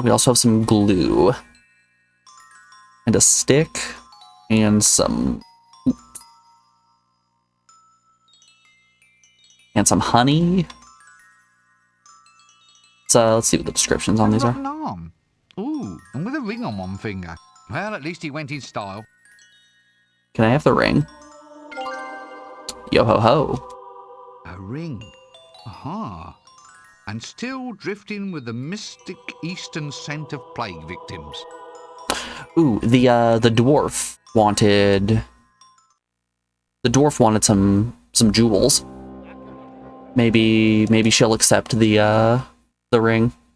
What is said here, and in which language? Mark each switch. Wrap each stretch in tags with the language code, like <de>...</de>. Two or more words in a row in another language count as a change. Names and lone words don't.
<en>We also have some glue and a stick and some honey. So let's see what the descriptions on these are. An arm. Ooh, and with a ring on one finger. Well, at least he went in style. Can I have the ring? Yo ho ho. A ring. Aha. And still drifting with the mystic eastern scent of plague victims. Ooh, the dwarf wanted... The dwarf wanted some jewels. Maybe she'll accept the ring.</en>